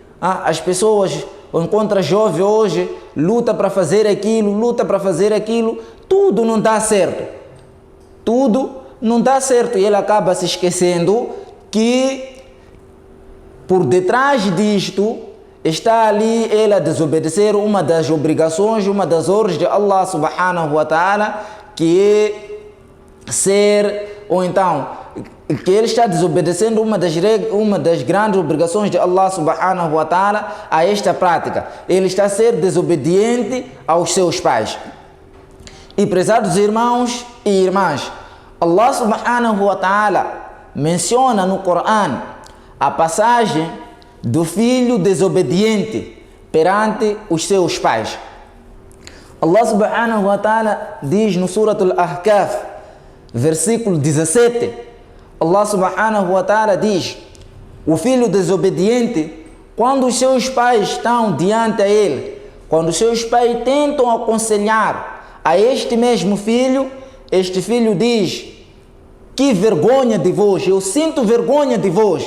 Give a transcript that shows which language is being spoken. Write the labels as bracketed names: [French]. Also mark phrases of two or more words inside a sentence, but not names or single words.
[Portuguese] As pessoas encontram jovem hoje, luta para fazer aquilo, tudo não dá certo. Tudo não dá certo e ele acaba se esquecendo que por detrás disto está ali ele a desobedecer uma das obrigações, uma das ordens de Allah [Arabic] سبحانه وتعالى, [Portuguese] que é ser, ou então, que ele está desobedecendo uma das grandes obrigações de Allah [Arabic] سبحانه وتعالى [Portuguese] a esta prática. Ele está a ser desobediente aos seus pais. E prezados irmãos e irmãs, Allah [Arabic] سبحانه وتعالى [Portuguese] menciona no Corão a passagem do filho desobediente perante os seus pais. Allah [Arabic] سبحانه وتعالى [Portuguese] diz no Surat Al-Ahqaf, versículo 17, Allah [Arabic] سبحانه وتعالى [Portuguese] diz: o filho desobediente, quando os seus pais estão diante a ele, quando os seus pais tentam aconselhar a este mesmo filho, este filho diz: que vergonha de vós, eu sinto vergonha de vós.